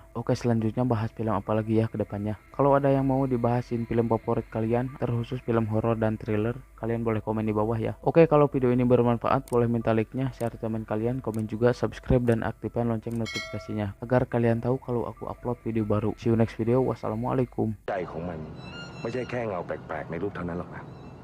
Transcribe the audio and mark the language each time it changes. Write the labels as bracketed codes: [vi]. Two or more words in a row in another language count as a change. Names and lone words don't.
[id] Oke, selanjutnya bahas film apa lagi ya ke depannya. Kalau ada yang mau dibahasin film favorit kalian, terkhusus film horor dan thriller, kalian boleh komen di bawah ya. Oke, kalau video ini bermanfaat boleh minta like-nya, share teman kalian, komen juga, subscribe dan aktifkan lonceng notifikasinya agar kalian tahu kalau aku upload video baru. [en] See you next video. Wassalamualaikum. [th] ใจของมันไม่ใช่แค่เงาแปลกๆในรูปเท่านั้นหรอกนะ